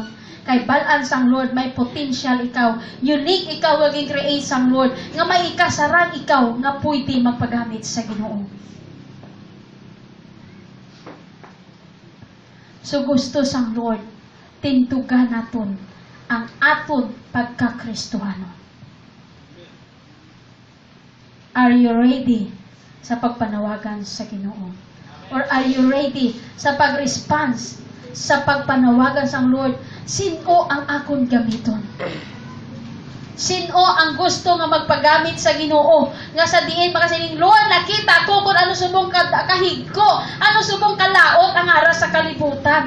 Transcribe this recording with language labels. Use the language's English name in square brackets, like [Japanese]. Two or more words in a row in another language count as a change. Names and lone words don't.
[Hiligaynon] Kay balaan sang Lord, may potential ikaw. Unique ikaw maging create sang Lord. Nga may ikasarang ikaw nga pwede magpagamit sa Ginoo. So gusto sang Lord, tintugan naton ang aton pagkakristohano. [English] Are you ready [Hiligaynon] sa pagpanawagan sa Ginoo? [English] Or are you ready [Hiligaynon] sa pag-response sa pagpanawagan sang Lord? Sino ang akon gamiton? Sino ang gusto nga magpagamit sa Ginoo? Nga sa diin makasiling, Lord, nakita ko kung ano subong kahigko, ano subong kalaot ang aras sa kalibutan.